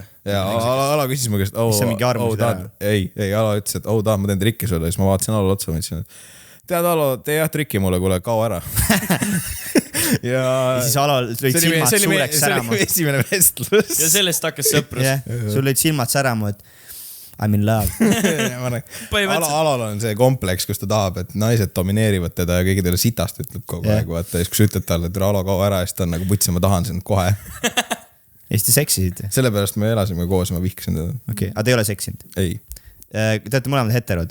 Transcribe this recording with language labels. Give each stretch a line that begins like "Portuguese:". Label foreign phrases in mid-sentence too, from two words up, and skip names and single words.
Estonian: Ja Ala küsis mu käest, ei, Ala ütles, et tahad ma teen trikki sulle. Siis ma vaatasin Allo otsa, ma ütlesin, et tead Allo, tee jah trikki mulle, kuule, kao ära. ja siis Alal lõid silmad suureks särama. See oli esimene vestlus. Ja sellest hakkas sõprus. Sul lõid silmad särama, et
English: I'm in love.
Estonian: Alal on see kompleks, kus ta tahab, et naised domineerivad teda ja keegi teile sitast ütleb kogu aeg. Vaata, siis kui sa ütled talle, et Alo kao ära, siis ta on nagu putsi, ma tahan sind kohe. Ja siis te seksisid? Sellepärast me elasime koos ja ma vihkasin teda. Okei, aga te ei ole seksinud? Ei. Te olete mõlemad heterod?